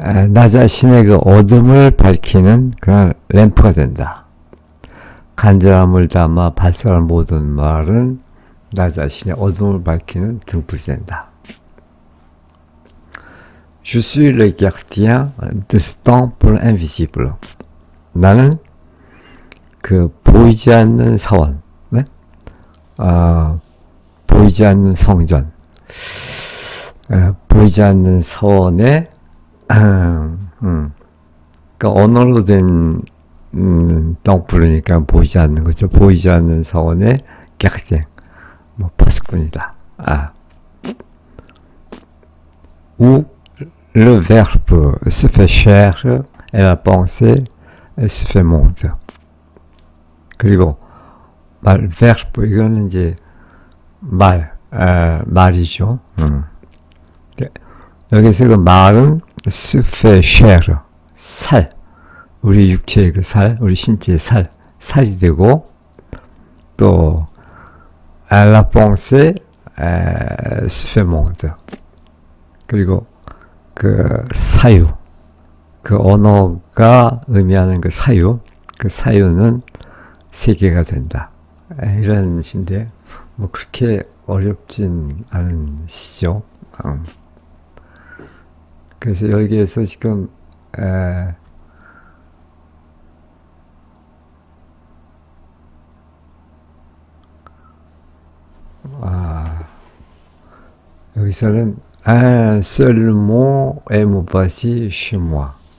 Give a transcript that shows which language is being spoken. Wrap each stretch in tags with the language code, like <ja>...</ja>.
<ko>나 자신의 그 어둠을 밝히는 그런 램프가 된다. 간절함을 담아 발설한 모든 말은 나 자신의 어둠을 밝히는 등불이 된다.</ko> <fr>Je suis le gardien de ce temple invisible.</fr> <ko>나는 그 보이지 않는 사원, 네? 보이지 않는 성전, 보이지 않는 사원의 그러니까 언어로 된 덩프르니까 보이지 않는 거죠. 보이지 않는 사원의 객생, 뭐 파스꾼이다.</ko> <fr>Où le verbe se fait chair et la pensée se fait monde.</fr> <ko>그리고 verbe 이거는 이제 말이죠. 여기서 그 말은</ko> <fr>se fait chair,</fr> <ko>살, 우리 육체의 그 살, 우리 신체의 살이 되고, 또</ko> <fr>la pensée se fait monde.</fr> <ko>그리고 그 사유, 그 언어가 의미하는 그 사유는 세계가 된다. 이런 시인데, 뭐 그렇게 어렵진 않은 시죠. 그래서 여기에서 지금 여기서는</ko> <fr>un seul mot et me voici chez moi.</fr>